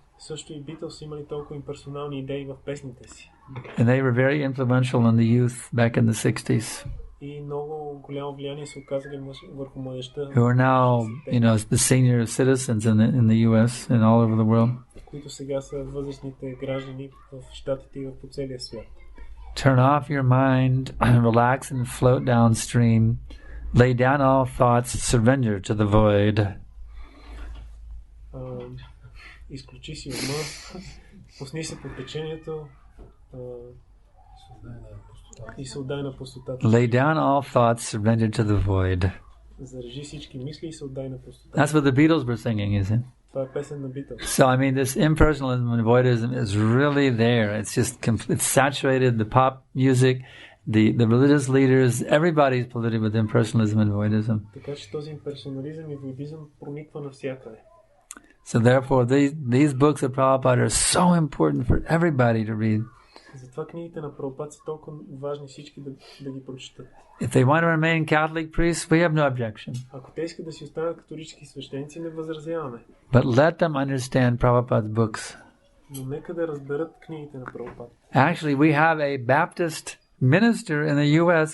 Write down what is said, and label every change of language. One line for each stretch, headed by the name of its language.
Bulgarian: Също и Beatles имали толкова имперсонални идеи в песните си.
English: And they were very influential in the youth back in the 60s.
Bulgarian: И много голямо влияние се оказали върху младежта.
English: Who are now, the senior citizens in the US and all over the world.
Bulgarian: Които сега са възрастните граждани в щатите и по целия свят.
English: Turn off your mind, relax and float downstream. Lay down all thoughts, surrender to the void.
Bulgarian: Изключи си ума, пусни се по течението и се отдай на пустотата.
English: Lay down all thoughts, surrender to the void.
Bulgarian: Зарежи всички мисли и се отдай на пустотата.
English: That's what the Beatles were singing, isn't it?
Bulgarian: Това е песен на Beatles.
English: So, this impersonalism and voidism is really there. It's just it's saturated. The pop music, the religious leaders, everybody's polluted with impersonalism and voidism.
Bulgarian: Така че този имперсонализъм и воидизъм прониква навсякъде.
English: So therefore, these books of Prabhupada are so important for everybody to read.
Bulgarian: Затова книгите на Прабхупад са толкова важни всички да ги прочитат.
English: If they want to remain Catholic priests, we have no objection.
Bulgarian: Ако те искат да си останат католически свещеници, не възразяваме.
English: But let them understand Prabhupada's books.
Bulgarian: Но нека да разберат книгите на Прабхупад.
English: Actually, we have a Baptist minister in the U.S.